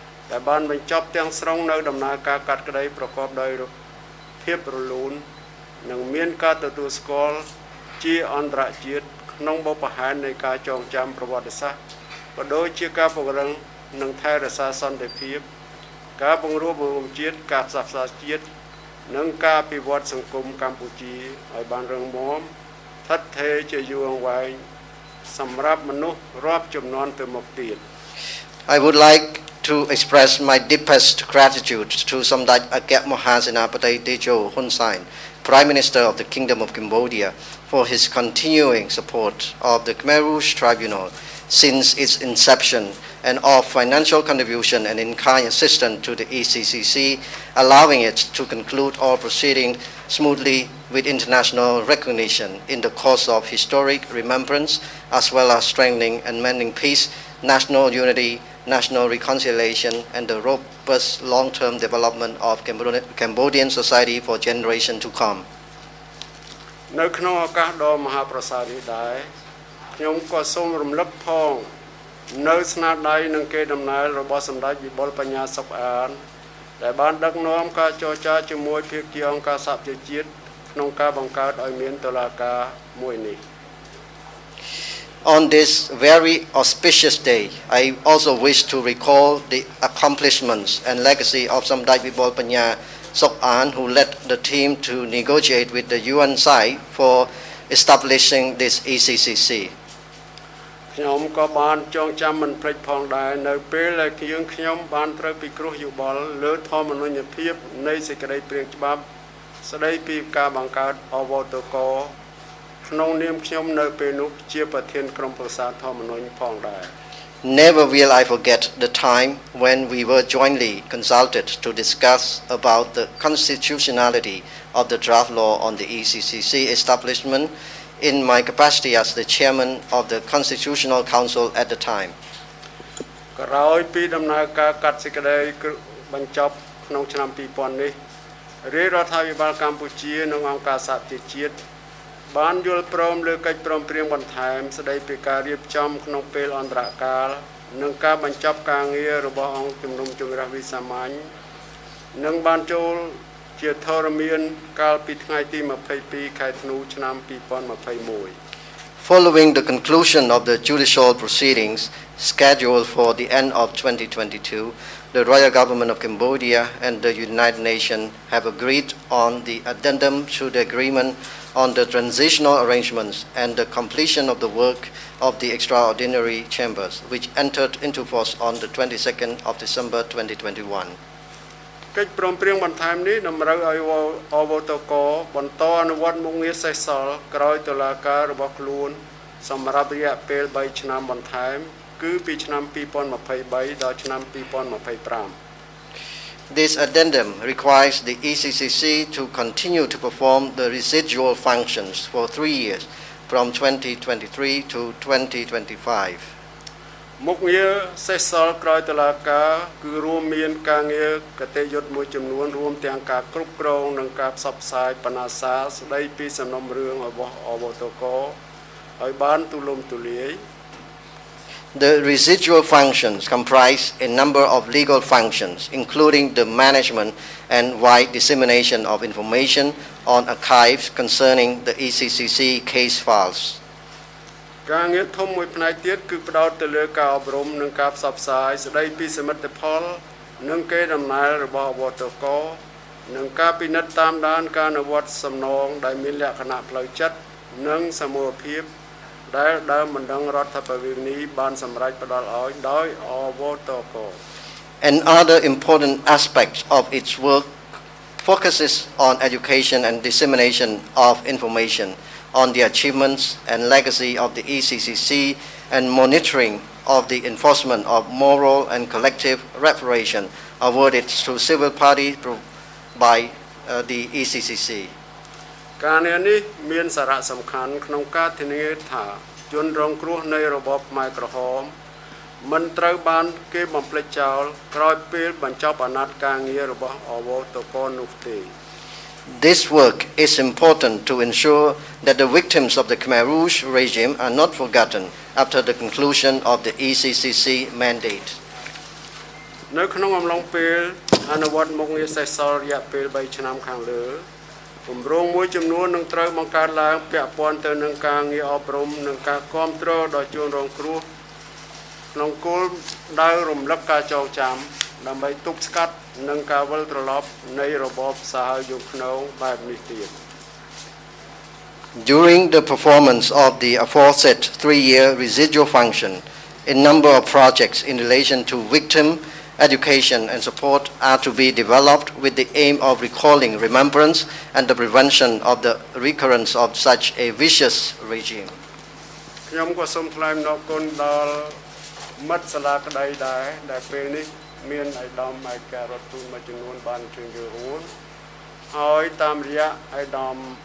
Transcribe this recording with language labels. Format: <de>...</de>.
<km>ដែលបានបញ្ចប់ទាំងស្រុងនៅដំណើរការកាត់ក្តីប្រកបដោយភាពរលូននិងមានការទទួលស្គាល់ជាអន្តរជាតិក្នុងបបផែននៃការចងចាំប្រវត្តិសាស្ត្រក៏ដូចជាការពង្រឹង និងថែរក្សាសន្តិភាពការបង្រួបបង្រួមជាតិការផ្សះផ្សាជាតិនិងការអភិវឌ្ឍសង្គមកម្ពុជាឲ្យបានរឹងមាំស្ថិតថេរជាយូរអង្វែងសម្រាប់មនុស្សរាប់ជំនាន់ទៅមុខទៀត</km> <en>I would like to express my deepest gratitude to Samdech Akep Mahasenapati Techo Hun Sen, Prime Minister of the Kingdom of Cambodia, for his continuing support of the Khmer Rouge Tribunal since its inception and of financial contribution and in-kind assistance to the ECCC, allowing it to conclude all proceedings smoothly with international recognition in the course of historic remembrance, as well as strengthening and mending peace, national unity, national reconciliation, and the robust long-term development of Cambodian society for generations to come.</en> <km>នៅក្នុងឱកាសដ៏មហាប្រសើរនេះដែរខ្ញុំក៏សូមរំលឹកផងនៅស្នាដៃនិងកេរដំណែលរបស់សម្ដេចវិបុលបញ្ញាសុខអានដែលបានដឹកនាំការចរចាជាមួយភាគីអង្គការសហប្រជាជាតិក្នុងការបង្កើតឲ្យមានតុលាការមួយនេះ</km> <en>On this very auspicious day, I also wish to recall the accomplishments and legacy of Samdech Vibol Panya Sok An, who led the team to negotiate with the UN side for establishing this ECCC.</en> <km>ខ្ញុំក៏បានចងចាំមិនភ្លេចផងដែរនៅពេលដែលខ្ញុំបានត្រូវពិគ្រោះយោបល់លើធម្មនុញ្ញភាពនៃសេចក្តីព្រាងច្បាប់ស្តីពីការបង្កើតអវតកក្នុងនាមខ្ញុំនៅពេលនោះជាប្រធានក្រុមប្រឹក្សាធម្មនុញ្ញផងដែរ</km> <en>Never will I forget the time when we were jointly consulted to discuss about the constitutionality of the draft law on the ECCC establishment in my capacity as the chairman of the Constitutional Council at the time.</en> <km>ក្រោយពីដំណើរការកាត់សេចក្តីបញ្ចប់ក្នុងឆ្នាំ2000នេះរាជរដ្ឋាភិបាលកម្ពុជានិងអង្គការសហប្រជាជាតិបានយល់ព្រមលើកិច្ចព្រមព្រៀងបន្ថែមស្តីពីការរៀបចំក្នុងពេលអន្តរកាលនិងការបញ្ចប់ការងាររបស់អង្គជំនុំជម្រះវិសាមញ្ញនិងបានចូលជាធរមានកាលពីថ្ងៃទី22ខែធ្នូឆ្នាំ2021</km> <en>Following the conclusion of the judicial proceedings scheduled for the end of 2022, the Royal Government of Cambodia and the United Nations have agreed on the addendum to the agreement on the transitional arrangements and the completion of the work of the extraordinary chambers, which entered into force on the 22nd of December 2021.</en> <km>កិច្ចព្រមព្រៀងបន្ថែមនេះតម្រូវឲ្យអវតកបន្តអនុវត្តមុខងារសេសសល់ក្រោយតុលាការរបស់ខ្លួនសម្រាប់រយៈពេល3ឆ្នាំបន្ថែមគឺពីឆ្នាំ2023ដល់ឆ្នាំ2025</km> <en>This addendum requires the ECCC to continue to perform the residual functions for 3 years from 2023 to 2025.</en> <km>មុខងារសេសសល់ក្រោយតុលាការគឺរួមមានការងារកតេយុត្តមួយចំនួនរួមទាំងការគ្រប់គ្រងនិងការផ្សព្វផ្សាយបណ្ណាសាស្តីពីសំណុំរឿងរបស់អវតកឲ្យបានទូលំទូលាយ</km> <en>The residual functions comprise a number of legal functions, including the management and wide dissemination of information on archives concerning the ECCC case files.</en> <km>ការងារធំមួយផ្នែកទៀតគឺផ្ដោតទៅលើការអប់រំនិងការផ្សព្វផ្សាយស្តីពីសមិទ្ធផលនិងកេរដំណែលរបស់អវតកនិងការពិនិត្យតាមដានការអនុវត្តសំណងដែលមានលក្ខណៈផ្លូវចិត្តនិងសមូហភាពដែលដើមបណ្ដឹងរដ្ឋបវេណីបានសម្រេចផ្ដល់ឲ្យដោយអវតក</km> <en>Another important aspect of its work focuses on education and dissemination of information on the achievements and legacy of the ECCC and monitoring of the enforcement of moral and collective reparation awarded to civil parties by the ECCC.</en> <km>ការងារនេះមានសារៈសំខាន់ក្នុងការធានាថាជនរងគ្រោះនៃរបបខ្មែរក្រហមមិនត្រូវបានគេបំភ្លេចចោលក្រោយពេលបញ្ចប់អាណត្តិការងាររបស់អវតកនោះទេ</km> <en>This work is important to ensure that the victims of the Khmer Rouge regime are not forgotten after the conclusion of the ECCC mandate.</en> <km>នៅក្នុងអំឡុងពេលអនុវត្តមុខងារសេសសល់រយៈពេល3ឆ្នាំខាងលើគម្រោងមួយចំនួននឹងត្រូវបង្កើតឡើងពាក់ព័ន្ធទៅនឹងការងារអប់រំនិងការគាំទ្រដល់ជនរងគ្រោះ ក្នុងគោលដៅរំលឹកការចងចាំដើម្បីទប់ស្កាត់និងការវិលត្រឡប់នៃរបបសាហាវយង់ឃ្នងបែបនេះទៀត</km> <en>During the performance of the aforesaid 3-year residual function, a number of projects in relation to victim education and support are to be developed with the aim of recalling remembrance and the prevention of the recurrence of such a vicious regime.</en> <km>ខ្ញុំក៏សូមថ្លែងអំណរគុណដល់មិត្តសាលាក្តីដែរដែលពេលនេះមានឯកឧត្តមឯករដ្ឋទូតមួយចំនួនបានជួយចូលរួមហើយតាមរយៈឯកឧត្តម</km>